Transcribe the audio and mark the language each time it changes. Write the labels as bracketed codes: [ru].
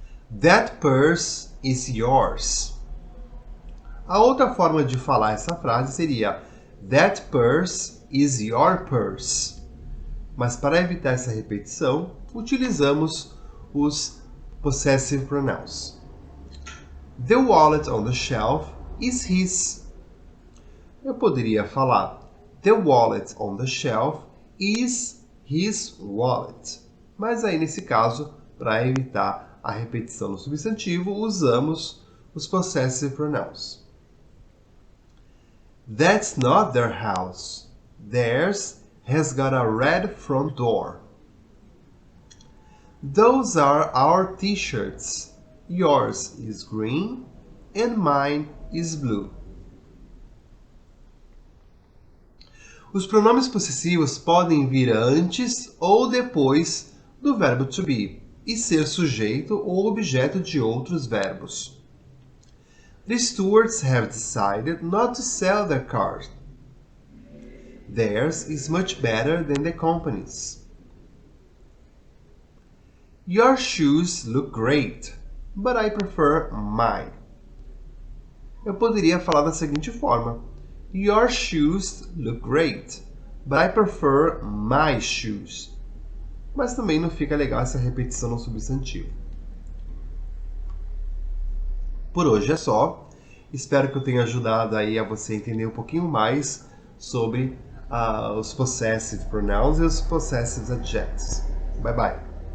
[en] That purse is yours. [pt] A outra forma de falar essa frase seria [en] That purse is your purse. [pt] Mas para evitar essa repetição, utilizamos os possessive pronouns. [en] The wallet on the shelf is his. [pt] Eu poderia falar [en] The wallet on the shelf is his wallet. [pt] Mas aí, nesse caso, para evitar a repetição no substantivo, usamos os possessive pronouns. [en] That's not their house. Theirs has got a red front door. Those are our t-shirts. Yours is green and mine is blue. [pt] Os pronomes possessivos podem vir antes ou depois do verbo to be e ser sujeito ou objeto de outros verbos. [en] The stewards have decided not to sell their cars. Theirs is much better than the company's. Your shoes look great, but I prefer mine. [pt] Eu poderia falar da seguinte forma: [en] Your shoes look great, but I prefer my shoes. [pt] Mas também não fica legal essa repetição no substantivo. Por hoje é só. Espero que eu tenha ajudado aí a você entender um pouquinho mais sobre os possessive pronouns e os possessive adjectives. Bye bye.